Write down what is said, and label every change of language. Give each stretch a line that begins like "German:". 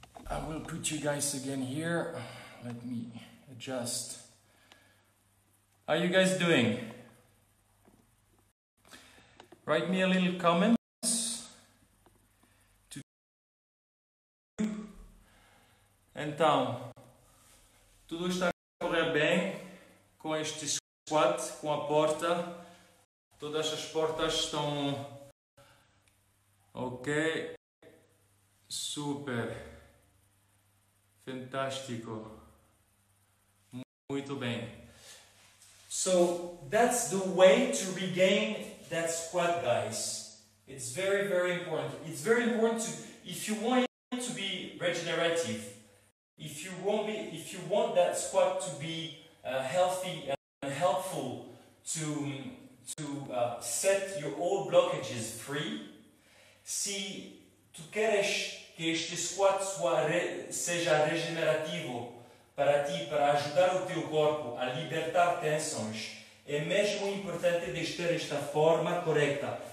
English: I will put you guys again here. Let me adjust. How are you guys doing? Write me a little comment.
Portuguese: Então, tudo está a correr bem com este squat, com a porta. Todas as portas estão ok. Super. Fantástico. Muito bem.
English: So, that's the way to regain that squat, guys. It's very, very important. It's very important if you want it to be regenerative, if you want that squat to be healthy and helpful to set your old blockages free,
Portuguese: se tu queres que este squat seja regenerativo para ti, para ajudar o teu corpo a libertar tensões, é mesmo importante de ter esta forma correta.